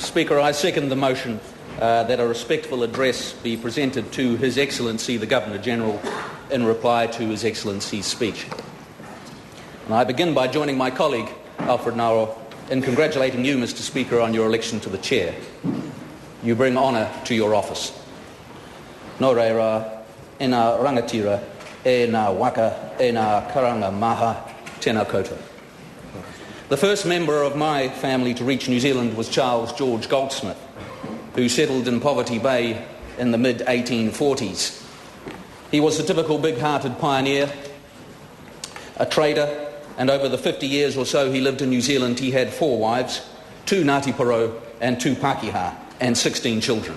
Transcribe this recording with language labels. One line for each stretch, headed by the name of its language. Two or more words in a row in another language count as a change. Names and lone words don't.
English: Speaker, I second the motion that a respectful address be presented to His Excellency the Governor-General in reply to His Excellency's speech. And I begin by joining my colleague, Alfred Naro, in congratulating you, Mr. Speaker, on your election to the chair. You bring honour to your office.
Māori: Nō reira, e ngā rangatira, e ngā waka, e ngā karanga maha, tēnā koutou.
English: The first member of my family to reach New Zealand was Charles George Goldsmith, who settled in Poverty Bay in the mid-1840s. He was a typical big-hearted pioneer, a trader, and over the 50 years or so he lived in New Zealand, he had 4 wives, 2 Ngāti Porou and 2 Pākehā, and 16 children.